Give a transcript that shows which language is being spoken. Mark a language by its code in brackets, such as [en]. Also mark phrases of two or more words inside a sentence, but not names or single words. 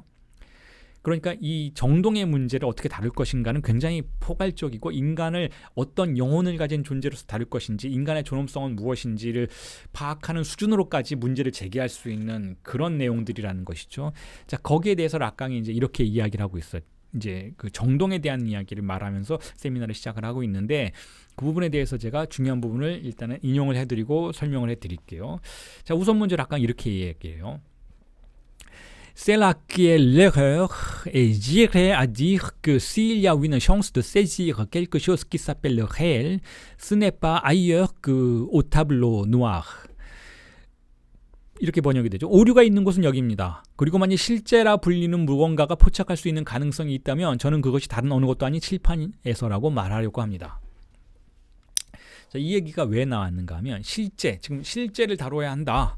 [ko] 그러니까 이 정동의 문제를 어떻게 다룰 것인가는 굉장히 포괄적이고 인간을 어떤 영혼을 가진 존재로서 다룰 것인지, 인간의 존엄성은 무엇인지를 파악하는 수준으로까지 문제를 제기할 수 있는 그런 내용들이라는 것이죠. 자, 거기에 대해서 락강이 이제 이렇게 이야기를 하고 있어요. 이제 그 정동에 대한 이야기를 말하면서 세미나를 시작을 하고 있는데 그 부분에 대해서 제가 중요한 부분을 일단은 인용을 해드리고 설명을 해드릴게요. 자, 우선 먼저 락강이 이렇게 얘기해요. [fr] C'est là qu'est l'erreur et j'irais à dire que s'il y a une chance de saisir quelque chose qui s'appelle le réel, ce n'est pas ailleurs qu'au tableau noir. [ko] 이렇게 번역이 되죠. 오류가 있는 곳은 여기입니다. 그리고 만약 실제라 불리는 무언가가 포착할 수 있는 가능성이 있다면 저는 그것이 다른 어느 것도 아닌 칠판에서라고 말하려고 합니다. 자, 이 얘기가 왜 나왔는가 하면 지금 실제를 다뤄야 한다.